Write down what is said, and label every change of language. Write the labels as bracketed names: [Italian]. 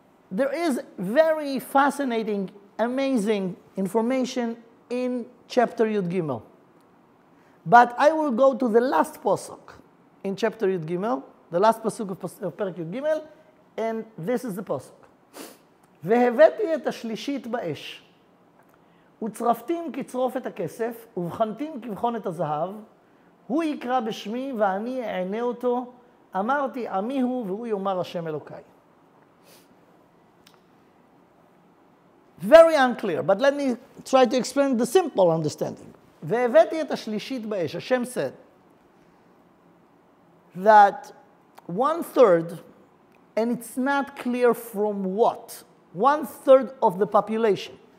[English] There is very fascinating, amazing information in chapter Yud Gimel. But I will go to the last pasuk in chapter Yud Gimel, the last pasuk of Perek Yud Gimel, and this is the pasuk. [Hebrew] והבאתי את השלישית באש, וצרפתים כצרוף את הכסף, ובחנתים כבחון את הזהב, הוא יקרא בשמי ואני אענה אותו, אמרתי עמי הוא והוא יאמר השם אלוקיי. [English] Very unclear, but let me try to explain the simple understanding. [Hebrew] והבאתי את השלישית באש, [English] Hashem said that 1/3, and it's not clear from what, 1/3 of the population.